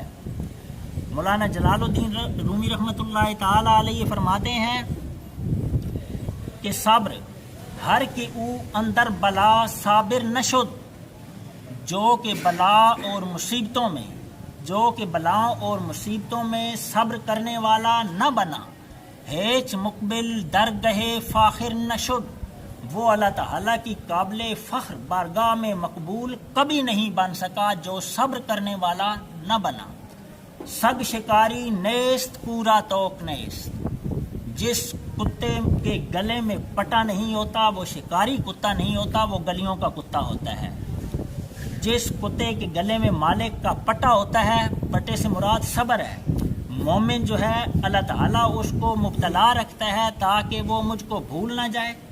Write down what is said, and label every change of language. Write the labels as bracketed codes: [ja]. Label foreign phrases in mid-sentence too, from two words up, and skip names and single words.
[ur] مولانا جلال الدین رومی رحمۃ اللہ تعالی علیہ فرماتے ہیں کہ صبر [fa] ہر کی او اندر بلا صابر نشد، [ur] جو کہ بلاؤں اور مصیبتوں میں صبر کرنے والا نہ بنا، [fa] ہیچ مقبل درگہ فاخر نشد، [ur] وہ اللہ تعالیٰ کی قابل فخر بارگاہ میں مقبول کبھی نہیں بن سکا جو صبر کرنے والا نہ بنا۔ [fa] سگ شکاری نیست پورا توک نیست، [ur] جس کتے کے گلے میں پٹا نہیں ہوتا وہ شکاری کتا نہیں ہوتا، وہ گلیوں کا کتا ہوتا ہے۔ جس کتے کے گلے میں مالک کا پٹا ہوتا ہے، پٹے سے مراد صبر ہے۔ مومن جو ہے اللہ تعالیٰ اس کو مبتلا رکھتا ہے تاکہ وہ مجھ کو بھول نہ جائے۔